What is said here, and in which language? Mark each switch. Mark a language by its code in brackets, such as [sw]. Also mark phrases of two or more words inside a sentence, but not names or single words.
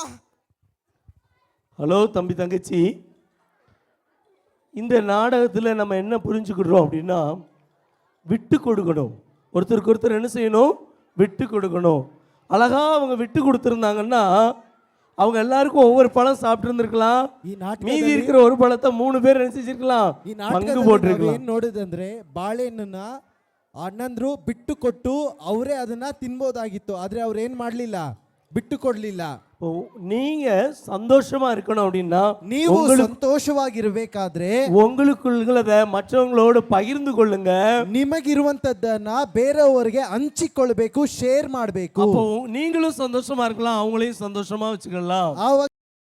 [ta] ஹலோ தம்பி தங்கச்சி, இந்த நாடகத்தில் நம்ம என்ன புரிஞ்சுக்கிடுறோம் அப்படின்னா, விட்டு கொடுக்கணும். ஒருத்தருக்கு ஒருத்தர் என்ன செய்யணும்? விட்டு கொடுக்கணும். அழகாக அவங்க விட்டு கொடுத்துருந்தாங்கன்னா அவங்க எல்லாருக்கும் ஒவ்வொரு பழம் சாப்பிட்டு இருந்திருக்கலாம். மீதி இருக்கிற ஒரு பழத்தை 3 பேர் நினைச்சிருக்கலாம், பங்கு போட்டிருக்கலாம். [kn] ನೋಡಿದಂದ್ರೆ ಬಾಳೆಹಣ್ಣನ್ನ ಅಣ್ಣಂದ್ರು ಬಿಟ್ಟು ಕೊಟ್ಟು ಅವರೇ ಅದನ್ನ ತಿನ್ಬೋದಾಗಿತ್ತು. ಆದ್ರೆ ಅವ್ರು ಏನ್ ಮಾಡ್ಲಿಲ್ಲ, ಬಿಟ್ಟು ಕೊಡ್ಲಿಲ್ಲ. [ta] நீங்க சந்தோஷமா இருக்கணும் அப்படின்னா [kn] ನೀವು ಸಂತೋಷವಾಗಿರ್ಬೇಕಾದ್ರೆ [ta] உங்களுக்குள்ளத மற்றவங்களோடு பகிர்ந்து கொள்ளுங்க. [kn] ನಿಮಗಿರುವಂತದ್ದನ್ನ ಬೇರೆಯವರಿಗೆ ಹಂಚಿಕೊಳ್ಬೇಕು, ಶೇರ್ ಮಾಡಬೇಕು. [ta] நீங்களும் சந்தோஷமா இருக்கலாம், அவங்களையும் சந்தோஷமா வச்சுக்கலாம்.